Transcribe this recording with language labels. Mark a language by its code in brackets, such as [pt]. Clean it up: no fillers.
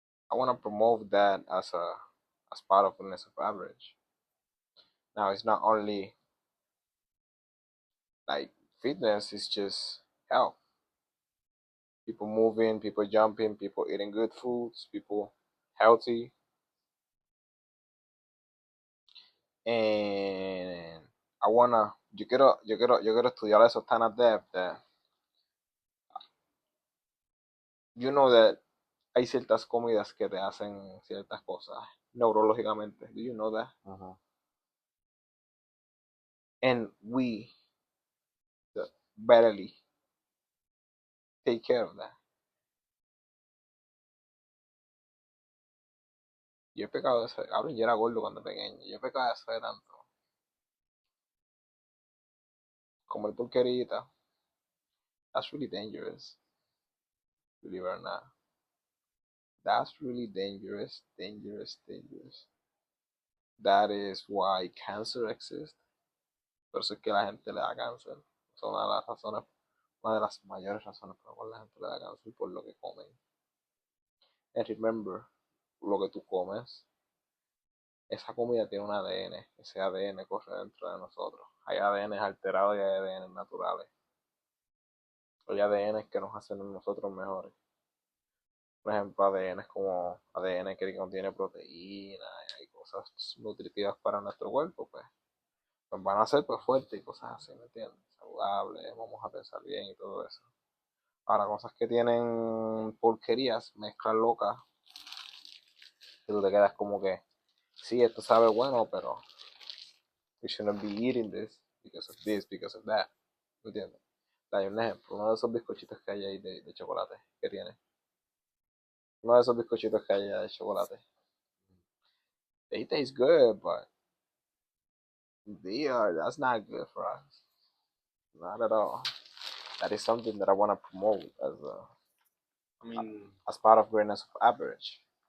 [en] I want to promote that as part of greatness of average. Now it's not only like fitness; it's just health. People moving, people jumping, people eating good foods, people healthy. [es] And yo quiero estudiar eso tan [en] at depth that you know that [es] hay ciertas comidas que te hacen ciertas cosas neurológicamente. [en] Do you know that? Uh-huh. And we barely take care of that. [es] Yo he pecado de eso, cabrón, yo era gordo cuando pequeño. Yo he pecado de eso de tanto. Comer porquerita. [en] That's really dangerous. Believe it or not. That's really dangerous, dangerous, dangerous. That is why cancer exists. [es] Por eso es que la gente le da cáncer. Son una de las razones, una de las mayores razones por las cuales la gente le da cáncer por lo que comen. [en] And remember, [es] lo que tú comes, esa comida tiene un ADN, ese ADN corre dentro de nosotros. Hay ADN alterados y hay ADN naturales. Hay ADN que nos hacen a nosotros mejores. Por ejemplo, ADN como ADN que contiene proteína y cosas nutritivas para nuestro cuerpo, pues nos van a hacer pues fuertes y cosas así, ¿me entiendes? Saludables, vamos a pensar bien y todo eso. Ahora, cosas que tienen porquerías, mezclas locas, que tú te quedas como que, sí, esto sabe bueno, pero [en] we shouldn't be eating this, because of that. [es] ¿Me entiendes? Hay un ejemplo, uno de esos bizcochitos que hay ahí de chocolate que tiene. Uno de esos bizcochitos que hay de chocolate. [en] They taste good, but that's not good for us. Not at all. That is something that I want to promote I mean, as part of greatness of average.